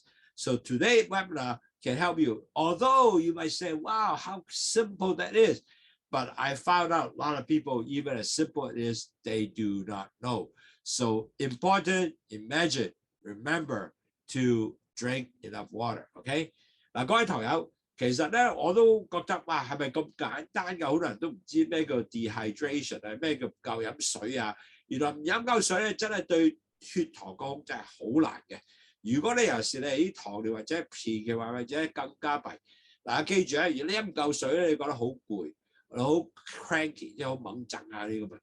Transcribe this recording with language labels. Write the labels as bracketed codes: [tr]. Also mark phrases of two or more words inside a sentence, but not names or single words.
[en] So today's webinar can help you. Although you might say, wow, how simple that is. But I found out a lot of people, even as simple as it is, they do not know. So important, imagine, remember to drink enough water. [yue] OK， 嗱，各位堂友，其實咧我都覺得哇，係咪咁簡單嘅？好多人都唔知咩叫 dehydration 啊，咩叫唔夠飲水啊？原來唔飲夠水咧，真係對血糖控制係好難嘅。如果你有時你係啲糖尿或者前期或者更加弊，嗱記住啊，如果你飲唔夠水咧，你覺得好攰，好 cranky， 即係好猛震啊呢咁樣。